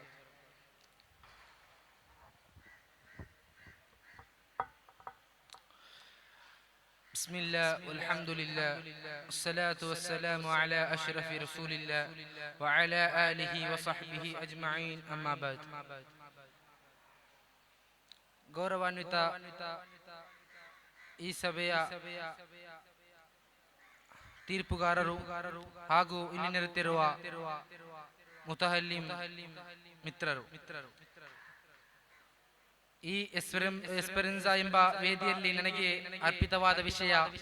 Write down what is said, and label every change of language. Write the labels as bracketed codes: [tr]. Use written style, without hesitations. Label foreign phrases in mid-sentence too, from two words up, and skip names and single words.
[ar] بسم الله والحمد لله والصلاة والسلام على أشرف رسول الله وعلى آله وصحبه أجمعين أما بعد. [kn] ಗೌರವಾನ್ವಿತ ಈ ಸಭೆಯ ತೀರ್ಪುಗಾರರು ಹಾಗೂ ಇಲ್ಲಿ ನೆರೆತಿರುವ ಮುತಹಲ್ಲಿಂ ಮಿತ್ರರು, ಈ ಎಸ್ಪೆರೆನ್ಸಾ ಎಂಬ ವೇದಿಯಲ್ಲಿ ನನಗೆ ಅರ್ಪಿತವಾದ ವಿಷಯ